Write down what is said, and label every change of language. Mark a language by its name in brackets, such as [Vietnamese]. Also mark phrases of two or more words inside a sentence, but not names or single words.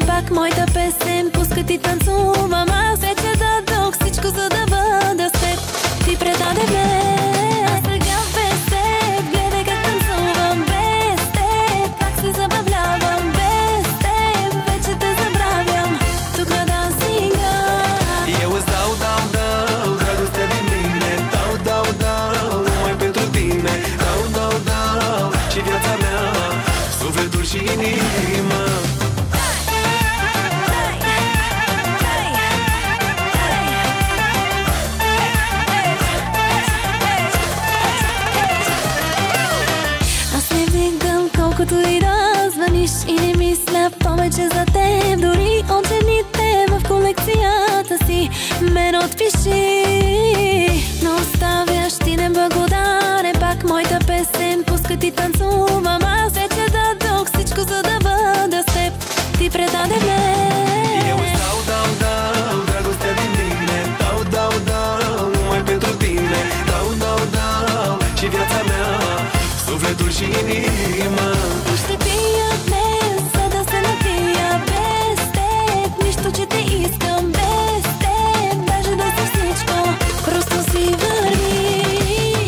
[Bulgarian] Пак моята песен пуска ти танцувам. Аз вече дадох всичко, за да бъда с теб. Ти предаде ме. А сега без теб гледай как танцувам. Без теб как се забавлявам. Без теб вече те забравям. Тук на дансинга. [Romanian] Eu îți dau, dau, dau dragoste din mine. Dau, dau, dau numai pentru tine. Dau, dau, dau și viața mea, sufletul și inima. [Bulgarian] Колкото и да звъниш и не мисля повече за теб. Дори от жените в колекцията си мен отпиши. Но оставяш ти неблагодарен. Пак моята песен пуска ти танцувам. Аз вече дадох всичко, за да бъда с теб. Ти предаде ме. [Romanian] Eu îți dau, dau, dau dragostea din mine. Dau, dau, dau numai pentru tine. Dau, dau, dau și viața mea, sufletul și inima. [Bulgarian] Ще пия днес, за да се напия. Без теб нищо, че те искам. Без теб даже да си всичко. Просто си върви.